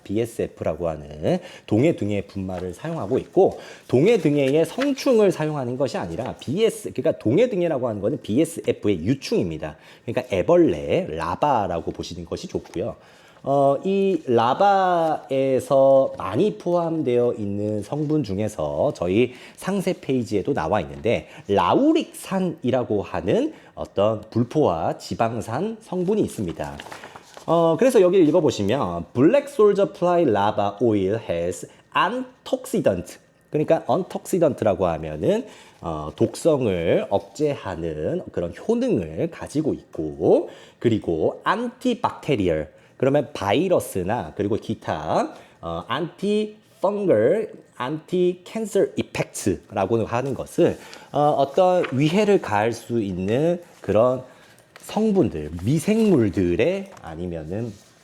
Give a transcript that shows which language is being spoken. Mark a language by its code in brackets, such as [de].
[ko] BSF라고 하는 동해등해 분말을 사용하고 있고, 동해등해의 성충을 사용하는 것이 아니라 그러니까 동해등해라고 하는 것은 BSF의 유충입니다. 그러니까 애벌레, 라바라고 보시는 것이 좋고요. 이 라바에서 많이 포함되어 있는 성분 중에서 저희 상세 페이지에도 나와 있는데 라우릭산이라고 하는 어떤 불포화 지방산 성분이 있습니다. 그래서 여기 읽어보시면 [en] Black Soldier Fly Lava Oil has antioxidant. [ko] 그러니까 antioxidant라고 하면은 독성을 억제하는 그런 효능을 가지고 있고, 그리고 antibacterial, 그러면 바이러스나 그리고 기타 antifungal, anti-cancer effects라고 하는 것을 어떤 위해를 가할 수 있는 그런 성분들, 미생물들의 아니면은